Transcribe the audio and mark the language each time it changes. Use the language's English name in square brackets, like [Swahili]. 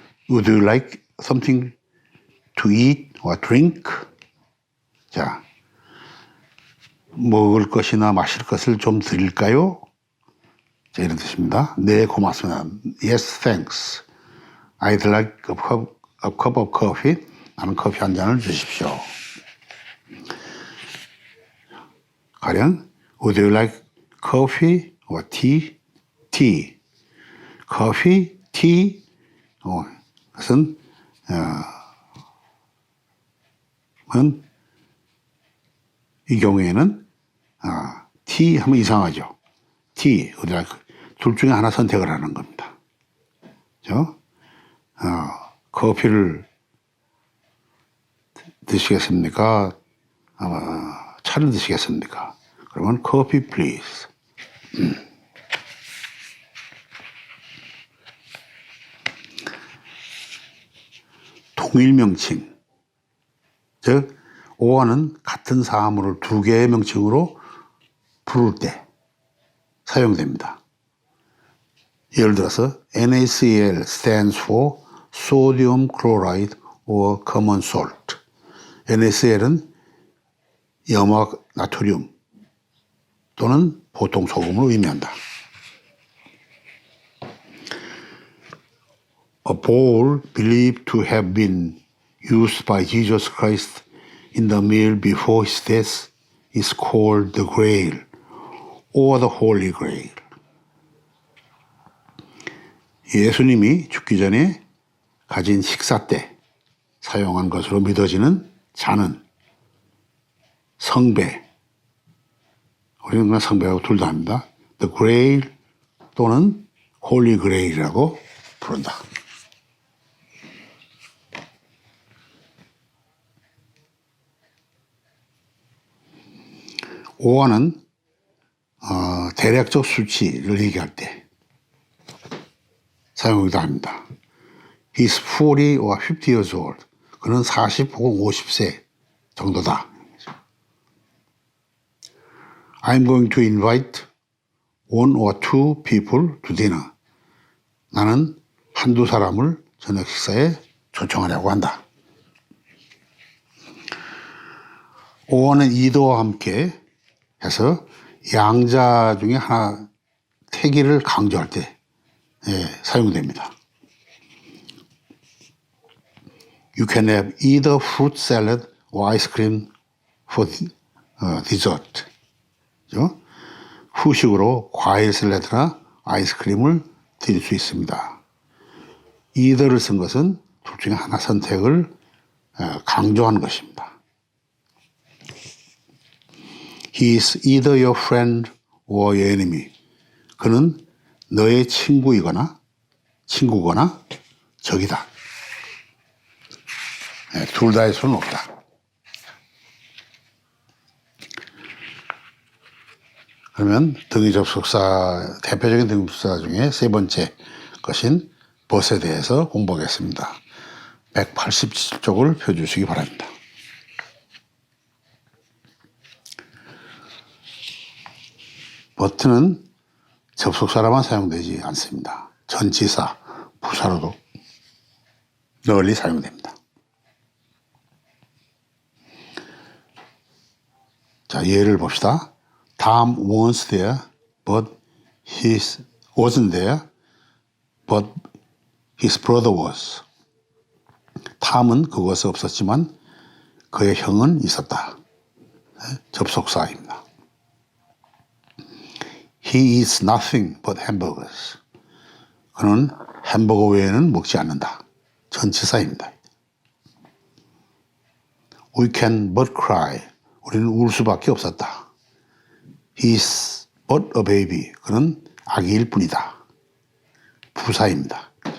[English] Would you like something to eat or drink? [Korean] 자, 먹을 것이나 마실 것을 좀 드릴까요? 자, 이런 뜻입니다. 네, 고맙습니다. [English] Yes, thanks. I'd like a cup of coffee. [Korean] 나는 커피 한 잔을 주십시오. 가령 [English] Would you like coffee or tea? Tea. Coffee, tea. [Korean] 그것은 이 경우에는 tea 하면 이상하죠. tea, 둘 중에 하나 선택을 하는 겁니다. 그렇죠? 커피를 드시겠습니까? 차를 드시겠습니까? 그러면 [English] coffee please. [Korean] 통일 명칭, 즉 or는 같은 사물을 두 개의 명칭으로 부를 때 사용됩니다. 예를 들어서 [English] NaCl stands for sodium chloride or common salt. [Korean] NaCl은 염화 나트륨 또는 보통 소금을 의미한다. [English] A bowl believed to have been used by Jesus Christ in the meal before his death is called the Grail or the Holy Grail. [Korean] 예수님이 죽기 전에 가진 식사 때 사용한 것으로 믿어지는 잔은 성배, 우리는 그냥 성배하고 둘 다 합니다. The Grail 또는 Holy Grail이라고 부른다. or는 대략적 수치를 얘기할 때 사용하기도 합니다. [English] He's 40 or 50 years old. [Korean] 그는 40 혹은 50세 정도다. [English] I'm going to invite one or two people to dinner. [Korean] 나는 한두 사람을 저녁 식사에 초청하려고 한다. or는 either와 함께 해서 양자 중에 하나 태기를 강조할 때 사용됩니다. [English] You can have either fruit salad or ice cream for dessert. [Korean] 그렇죠? 후식으로 과일 샐러드나 아이스크림을 드릴 수 있습니다. either를 쓴 것은 둘 중에 하나 선택을 강조하는 것입니다. [English] He is either your friend or your enemy. [Korean] 그는 너의 친구거나 적이다. 둘 다의 수는 없다. 그러면 등위 접속사, 대표적인 등위 접속사 중에 세 번째 것인 but에 대해서 공부하겠습니다. 187쪽을 펴주시기 바랍니다. but는 접속사로만 사용되지 않습니다. 전치사, 부사로도 널리 사용됩니다. 자, 예를 봅시다. [English] Tom was there, but he wasn't there, but his brother was. [Korean] 탐은 그것에 없었지만 그의 형은 있었다. 접속사입니다. [English] He eats nothing but hamburgers. [Korean] 그는 햄버거 외에는 먹지 않는다. 전치사입니다. [English] We can but cry. [Korean] 우리는 울 수밖에 없었다. [English] He's but a baby. [Korean] 그는 아기일 뿐이다. 부사입니다.